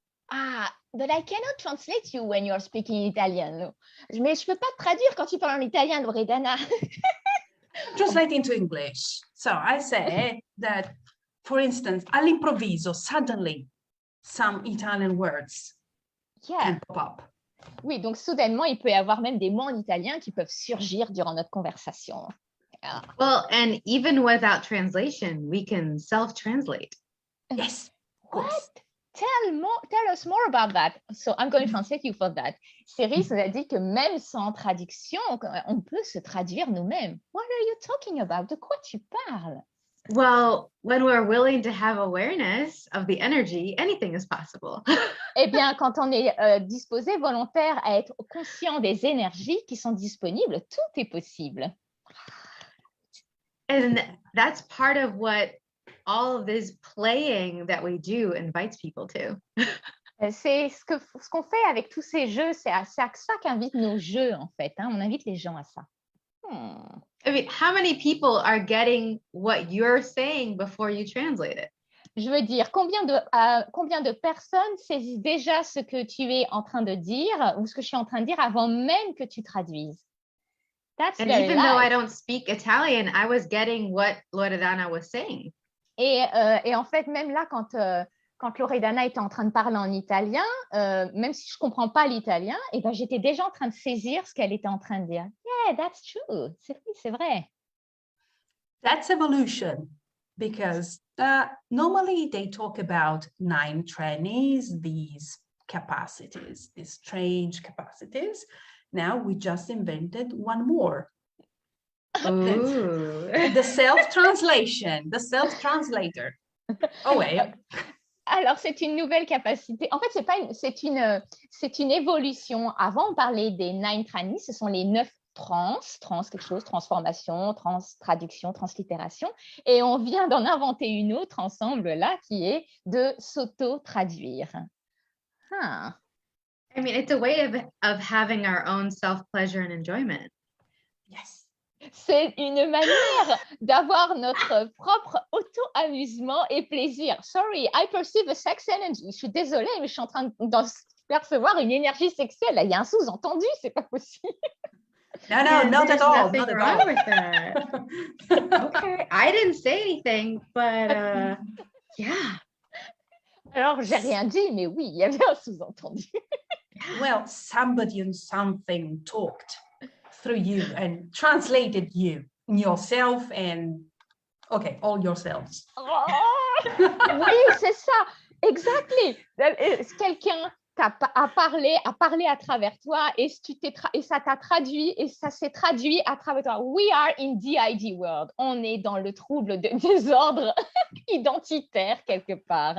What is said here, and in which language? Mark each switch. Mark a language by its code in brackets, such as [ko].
[en] Ah, but I cannot translate you when you're speaking Italian. [fr] Mais je peux pas te traduire quand tu parles en italien, Loredana. [en] Translate into English. So I say that, for instance, all'improvviso, suddenly, some Italian words can pop up. [fr] Oui, donc soudainement, il peut y avoir même des mots en italien qui peuvent surgir durant notre conversation. [en] Yeah. Well, and even without translation, we can self-translate. Yes. What? Tell us more about that. So I'm going to translate you for that. [fr] Siris nous a dit que même sans traduction, on peut se traduire nous-mêmes. [en] What are you talking about? [fr] De quoi tu parles? [en] Well, when we're willing to have awareness of the energy, anything is possible. [fr] Eh bien, quand on est disposé, volontaire à être conscient des énergies qui sont disponibles, tout est possible. [en] And that's part of what all of this playing that we do invites people to. [fr] C'est ce qu'on fait avec tous ces jeux, c'est à ça qu'invitent nos jeux, en fait. Hein, on invite les gens à ça. [en] I mean, how many people are getting what you're saying before you translate it? [fr] Je veux dire, combien de personnes saisissent déjà ce que tu es en train de dire ou ce que je suis en train de dire avant même que tu traduises? [en] That's and very even light. though I don't speak Italian, I was getting what Loredana was saying. [fr] Et en fait, même là, quand Loredana était en train de parler en italien, même si je ne comprends pas l'italien, ben, j'étais déjà en train de saisir ce qu'elle était en train de dire. [en] Yeah, that's true. [fr] C'est vrai. [en] That's evolution, because normally they talk about 9 trainees, these capacities, these strange capacities. Now we just invented one more. The self-translation, the self-translator. Oh, wait. [fr] Alors, c'est une nouvelle capacité. En fait, c'est une évolution. Avant, on parlait des 9 trainees, ce sont les 9 trans quelque chose, transformation, traduction, translittération. Et on vient d'en inventer une autre ensemble là, qui est de s'auto-traduire. [en] I mean, it's a way of having our own self-pleasure and enjoyment. Yes. [fr] C'est une manière d'avoir notre propre auto-amusement et plaisir. [en] Sorry, I perceive a sex energy. [fr] Je suis désolée, mais je suis en train de percevoir une énergie sexuelle. Là, il y a un sous-entendu, c'est pas possible. [en] No, not at all. Nothing wrong with that. Okay, I didn't say anything, but yeah. [fr] Alors, j'ai rien dit, mais oui, il y avait un sous-entendu. [en] Well, somebody and something talked through you and translated you, yourself and, okay, all yourselves. [fr] Oui, c'est ça, exactly. Quelqu'un a parlé à travers toi et ça t'a traduit et ça s'est traduit à travers toi. [en] We are in DID world. [fr] On est dans le trouble de désordre identitaire quelque part.